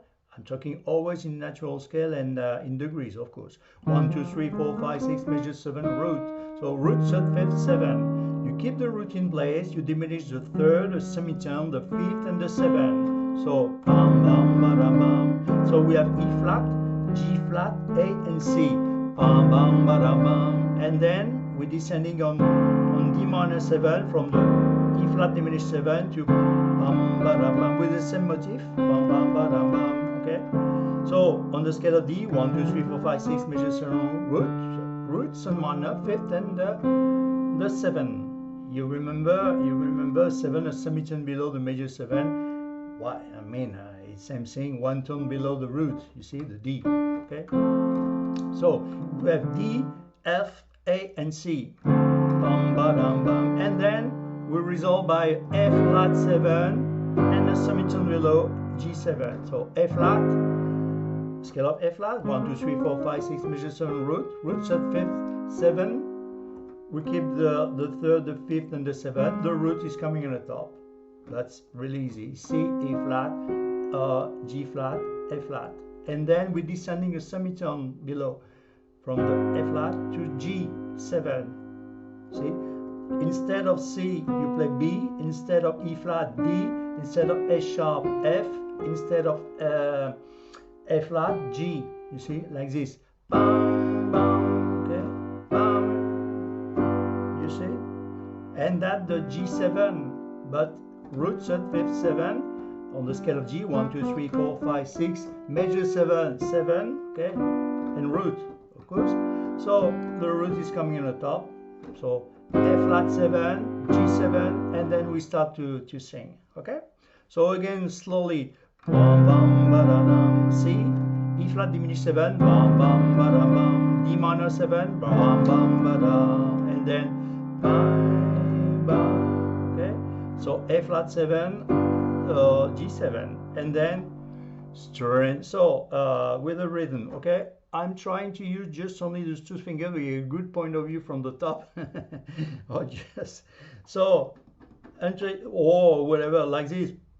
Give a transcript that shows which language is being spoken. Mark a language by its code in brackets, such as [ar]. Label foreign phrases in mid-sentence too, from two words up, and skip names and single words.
[en] I'm talking always in natural scale and in degrees, of course. 1, 2, 3, 4, 5, 6, major 7 root. So root, 3rd, 5th, 7. You keep the root in place, you diminish the 3rd, the semitone, the 5th, and the 7. So bam, bam, bam, bam. So we have E flat, G flat, A, and C. Bam, bam, bam, bam. And then we're descending on D minor 7 from the E flat diminished 7 to bam, bam, bam, with the same motif. Bam, bam, bam, bam. Okay, so on the scale of D, 1, 2, 3, 4, 5, 6 major 7 root, sun minor, 5th, and the 7. You remember 7 a semitone below the major 7. Why? I mean, it's same thing, 1 tone below the root. You see the D. Okay, so we have D, F, A, and C. Bam, bam, bam, and then we resolve by F flat 7 and a semitone below G7. So A flat, scale of A flat, 1, 2, 3, 4, 5, 6 major 7 root set 5th, 7. We keep the 3rd, the 5th, and the 7th. The root is coming on the top. That's really easy. C, E flat, G flat, A flat. And then we're descending a semitone below from the A flat to G7. See? Instead of C, you play B. Instead of E flat, D. Instead of A sharp, F. Instead of A flat, G. You see, like this. Bam, bam, okay, bam. You see, and that the G7, but root set 5th 7 on the scale of G. 1, 2, 3, 4, 5, 6. Major 7, 7. Okay, and root, of course. So the root is coming on the top. So A flat 7, G7, and then we start to sing. Okay. So again, slowly. Bam, bam, ba-da-dum. C, E flat diminished 7, bam, bam, ba-da-bam. D minor 7, bam, bam, ba-da, and then bam, bam. Okay. So A flat 7, G7, and then string. So with a rhythm, okay. I'm trying to use just only those two fingers with a good point of view from the top, or just so, or whatever, like this.